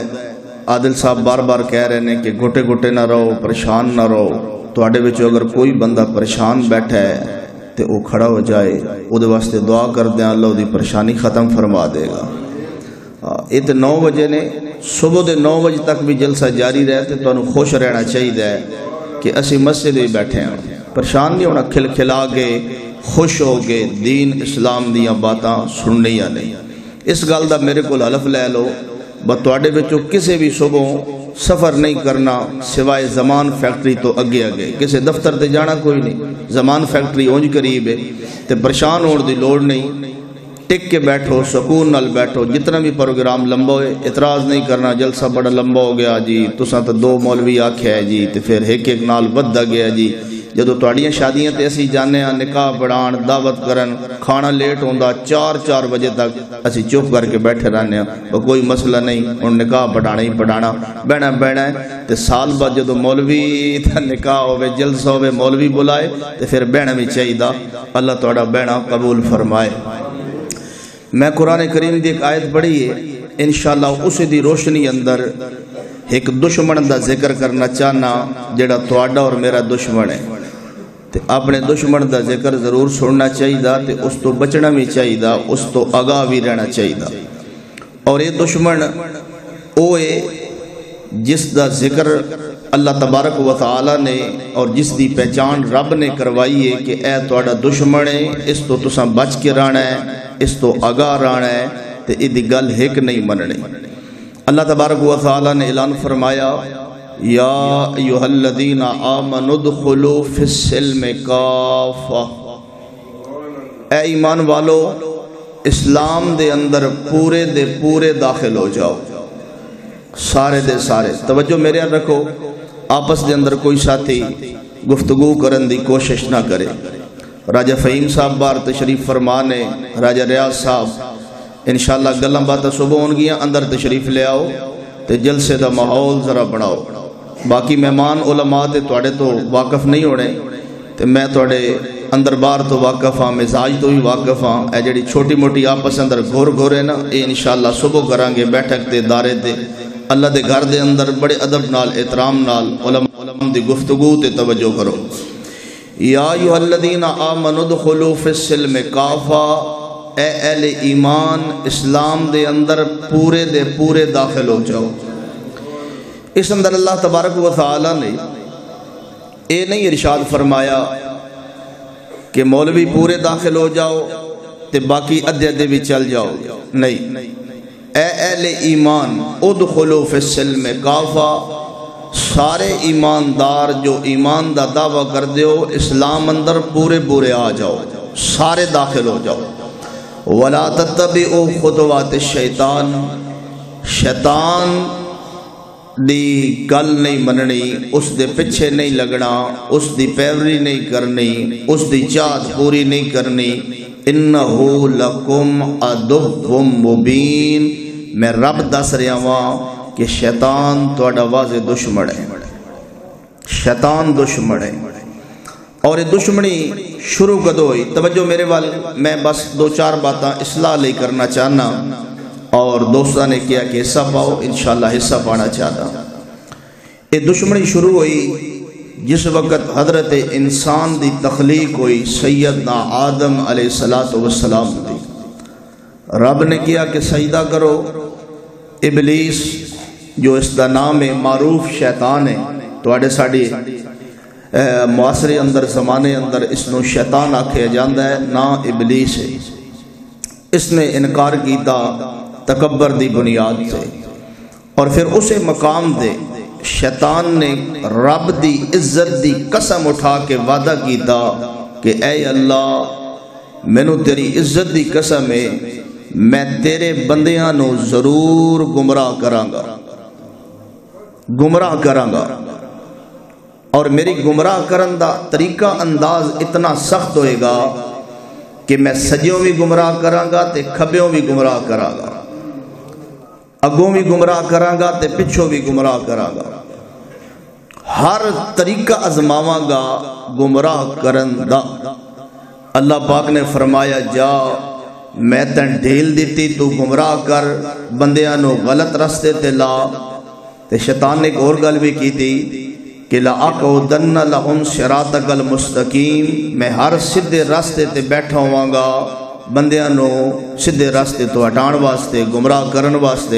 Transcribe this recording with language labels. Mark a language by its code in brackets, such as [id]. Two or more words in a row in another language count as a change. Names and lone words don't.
[pa] عادل صاحب بار بار کہہ رہے ہیں کہ گھٹے گھٹے نہ رہو، پریشان نہ رہو، توڑے بچو اگر کوئی بندہ پریشان بیٹھا ہے تو وہ کھڑا ہو جائے، وہ دے واسطے دعا کر دیں، اللہ دی پریشانی ختم فرما دے گا۔ یہ تو 9 بجے نے، صبح دے 9 بجے تک بھی جلسہ جاری رہتے تو انہوں خوش رہنا چاہیے کہ اسی مسجد ہی بیٹھے ہیں، پریشان نہیں ہونا، کھل کھلا کے خوش ہو کے دین اسلام دیاں باتاں سننی یا نہیں۔ اس گل دا میرے کو حلف لے لو، بطوڑے بچوں کسے بھی صبح سفر نہیں کرنا سوائے زمان فیکٹری تو اگے اگے، کسے دفتر تے جانا کوئی نہیں، زمان فیکٹری اونج قریب ہے، تے پریشان ہونے دی لوڑ نہیں، ٹک کے بیٹھو، سکون نال بیٹھو، جتنا بھی پروگرام لمبا ہوئے اعتراض نہیں کرنا، جلسہ بڑا لمبا ہو گیا جی، تساں تو 2 مولوی آکھیا ہے جی، تے پھر ایک نال ودھا گیا جی۔ جدو تواڈیاں شادیاں تے اسی جانے ہاں، نکاح پڑھان، دعوت کرن، کھانا لیٹ ہوندا 4 بجے تک اسی چپ کر کے بیٹھے رہنے ہاں، کوئی مسئلہ نہیں، ان نکاح پڑھانا ہی پڑھانا، بہنا ہے۔ تے سال بعد جدو مولوی دا نکاح ہوئے، جلسہ ہوئے، مولوی بلائے تے پھر بہنا بھی چاہیے۔ اللہ تواڈا بہنا قبول فرمائے۔ میں قرآن کریم دی ایک آیت پڑھی ہے، انشاءاللہ اسی دی روشنی اندر ایک دشمن دا ذکر کرنا چاہنا جڑا تواڈا اور میرا دشمن ہے، تے اپنے دشمن دا ذکر ضرور سننا چاہیے، تے اس تو بچنا بھی چاہیے، اس تو آگاہ بھی رہنا چاہیے۔ اور یہ دشمن اوے جس دا ذکر اللہ تبارک و تعالی نے اور جس دی پہچان رب نے کروائی ہے کہ اے تہاڈا دشمن ہے، اس تو تساں بچ کے رہنا ہے، اس تو آگاہ رہنا ہے، تے ایدی گل ہک نہیں مننی۔ اللہ تبارک و تعالی نے اعلان فرمایا [ar] یا ایھا الذین آمنوا ادخلوا فی السلم کافہ، [pa] اے ایمان والو اسلام دے اندر پورے دے پورے داخل ہو جاؤ، سارے دے سارے۔ توجہ میرے یاد رکھو، آپس دے اندر کوئی ساتھی گفتگو کرن دی کوشش نہ کرے۔ راجہ فہیم صاحب بار تشریف فرمانے، راجہ ریاض صاحب انشاءاللہ گلاں باتاں صبح ہون گیاں، اندر تشریف لے آؤ تے جلسے دا ماحول ذرا بناؤ۔ باقی مہمان علماء تے تواڈے تو واقف نہیں ہونے تے میں تواڈے اندر بار تو واقف ہاں، مزاج تو بھی واقف ہاں۔ اے جڑی چھوٹی موٹی آپس اندر گھور ہے نا، اے انشاءاللہ صبح کران گے بیٹھک تے دارے تے اللہ دے گھر دے اندر بڑے ادب نال احترام نال علماء دی گفتگو تے توجہ کرو۔ [ar] یا ایھا الذین آمنوا ادخلوا فی السلم کافہ، [pa] اے اہل ایمان اسلام دے اندر پورے دے پورے داخل ہو جاؤ۔ اس اندر اللہ تبارک و تعالی نے اے نہیں ارشاد فرمایا کہ مولوی پورے داخل ہو جاؤ تے باقی ادھے ادھے بھی چل جاؤ، نہیں۔ اے اہل ایمان [ar] ادخلوا فی السلم کافہ، [pa] سارے ایماندار جو ایمان دا دعویٰ کر دیو اسلام اندر پورے پورے آ جاؤ، سارے داخل ہو جاؤ۔ [ar] وَلَا تَتَّبِعُوا خُطُوَاتِ الشَّيْطَانِ، [pa] شیطان دی گل نہیں مننی، اس دے پچھے نہیں لگنا، اس دی پیروی نہیں کرنی، اس دی چاہت پوری نہیں کرنی۔ [ar] اِنَّهُ لَكُمْ عَدُوٌّ مُبِينٌ، [pa] میں رب دس رہا ہوں کہ شیطان تہاڈا واضح دشمن ہے، شیطان دشمن ہے۔ اور یہ دشمنی شروع کدو ہوئی؟ توجہ میرے وال، میں بس دو چار باتاں اصلاح لے کرنا چاہنا، اور دوستاں نے کیا کہ حصہ پاؤ، انشاءاللہ حصہ پانا چاہتا۔ یہ دشمنی شروع ہوئی جس وقت حضرت انسان دی تخلیق ہوئی سیدنا آدم علیہ السلام دی۔ [ur] رب نے کیا کہ سجدہ کرو۔ [pa] ابلیس جو اس دا نام معروف شیطان ہے، تواڈے ساڈی معاشرے اندر زمانے اندر اس نو شیطان آکھیا جاندا ہے، نا ابلیس ہے۔ اس نے انکار کیتا تکبر دی بنیاد سے، اور پھر اسے مقام دے شیطان نے رب دی عزت دی قسم اٹھا کے وعدہ کیتا کہ اے اللہ مینوں تیری عزت دی قسم ہے، میں تیرے بندیاں نو ضرور گمراہ کرانگا، گمراہ کرانگا، اور میری گمراہ کرن دا طریقہ انداز اتنا سخت ہوئے گا کہ میں سجیوں بھی گمراہ کرانگا تے کھبیوں بھی گمراہ کرانگا، اگوں بھی گمراہ کرانگا تے پچھوں بھی گمراہ کرانگا، ہر طریقہ ازماواں گا گمراہ کرن دا۔ اللہ پاک نے فرمایا جا میں تن ڈھیل دیتی، تو گمراہ کر، بندیاں نو غلط راستے تے لا۔ تے شیطان نے ایک اور گل بھی کی تھی کہ [ar] لَأَقْعُدَنَّ لَهُمْ صِرَاطَكَ الْمُسْتَقِيمَ، [pa] میں ہر سدھے راستے تے بیٹھا ہواں گا بندیاں نو سدھے راستے تو ہٹان واسطے، گمراہ کرن واسطے۔